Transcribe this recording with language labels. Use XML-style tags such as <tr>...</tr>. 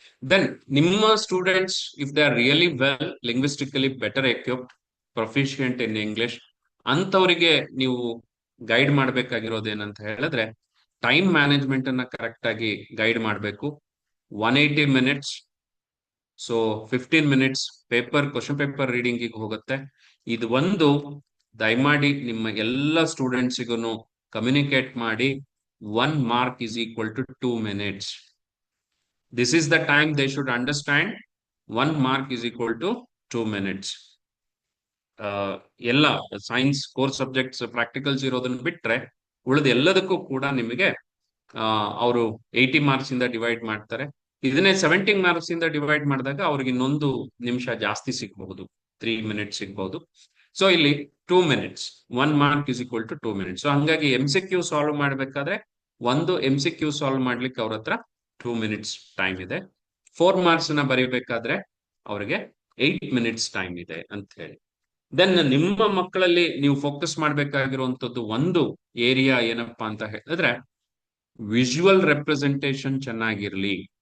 <kn>Then ನಿಮ್ಮ students,</kn> <en>if they are really well linguistically better equipped, proficient in English,</en> <kn>ಅಂತವರಿಗೆ ನೀವು guide ಮಾಡ್ಬೇಕಾಗಿರೋದೇನಂತ ಹೇಳಿದ್ರೆ, time management ಅನ್ನ ಕರೆಕ್ಟ್ ಆಗಿ ಗೈಡ್ ಮಾಡಬೇಕು. 180 minutes, so 15 minutes question paper reading ಹೋಗುತ್ತೆ. ಇದು ಒಂದು ದಯಮಾಡಿ ನಿಮ್ಮ ಎಲ್ಲ ಸ್ಟೂಡೆಂಟ್ಸಿಗೂ ಕಮ್ಯುನಿಕೇಟ್ ಮಾಡಿ.</kn> <en>1 mark is equal to 2 minutes. This is the time they should understand. 1 mark is equal to 2 minutes.</en> <kn>ಎಲ್ಲ ಸೈನ್ಸ್ ಕೋರ್ ಸಬ್ಜೆಕ್ಟ್ಸ್ ಪ್ರಾಕ್ಟಿಕಲ್ಸ್ ಇರೋದನ್ನ ಬಿಟ್ರೆ ಉಳಿದ ಎಲ್ಲದಕ್ಕೂ ಕೂಡ ನಿಮಗೆ ಅವರು 80 ಮಾರ್ಕ್ಸ್ ಇಂದ ಡಿವೈಡ್ ಮಾಡ್ತಾರೆ. ಇದನ್ನೇ 70 ಮಾರ್ಕ್ಸ್ ಇಂದ ಡಿವೈಡ್ ಮಾಡಿದಾಗ ಅವ್ರಿಗೆ ಇನ್ನೊಂದು ನಿಮಿಷ ಜಾಸ್ತಿ ಸಿಗಬಹುದು, 3 ಮಿನಿಟ್ಸ್ ಸಿಗಬಹುದು. ಸೊ ಇಲ್ಲಿ</kn> <en>2 minutes, 1 mark is equal to 2 minutes.</en> <kn>So ಹಂಗಾಗಿ MCQ ಸಾಲ್ವ್ ಮಾಡ್ಬೇಕಾದ್ರೆ ಒಂದು MCQ ಸಾಲ್ವ್ ಮಾಡ್ಲಿಕ್ಕೆ ಅವ್ರ ಹತ್ರ 2 minutes ಟೈಮ್ ಇದೆ. 4 marks ನ ಬರೀಬೇಕಾದ್ರೆ ಅವ್ರಿಗೆ 8 minutes ಟೈಮ್ ಇದೆ ಅಂತ ಹೇಳಿ. ದೆನ್ ನಿಮ್ಮ ಮಕ್ಕಳಲ್ಲಿ ನೀವು ಫೋಕಸ್ ಮಾಡ್ಬೇಕಾಗಿರುವಂತದ್ದು ಒಂದು ಏರಿಯಾ ಏನಪ್ಪಾ ಅಂತ ಹೇಳಿದ್ರೆ ವಿಜುವಲ್ ರೆಪ್ರೆಸೆಂಟೇಷನ್ ಚೆನ್ನಾಗಿರ್ಲಿ.</kn>